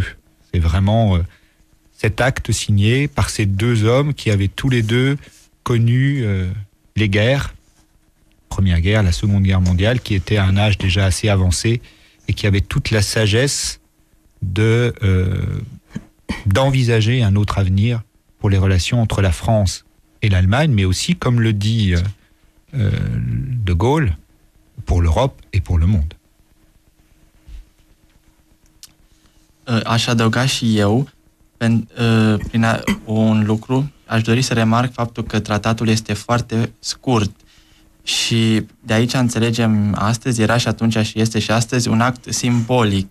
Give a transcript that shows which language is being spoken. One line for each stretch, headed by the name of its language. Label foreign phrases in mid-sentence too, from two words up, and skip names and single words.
French: C'est vraiment cet acte signé par ces deux hommes qui avaient tous les deux connu les guerres, Première Guerre, la Seconde Guerre mondiale, qui étaient à un âge déjà assez avancé et qui avaient toute la sagesse d'envisager un autre avenir pour les relations entre la France et l'Allemagne, mais aussi, comme le dit de Gaulle, pour l'Europe et pour le monde.
Romanian: Aș adăuga și eu prin un lucru, aș dori să remarc faptul că tratatul este foarte scurt și de aici înțelegem astăzi, era și atunci și este și astăzi, un act simbolic.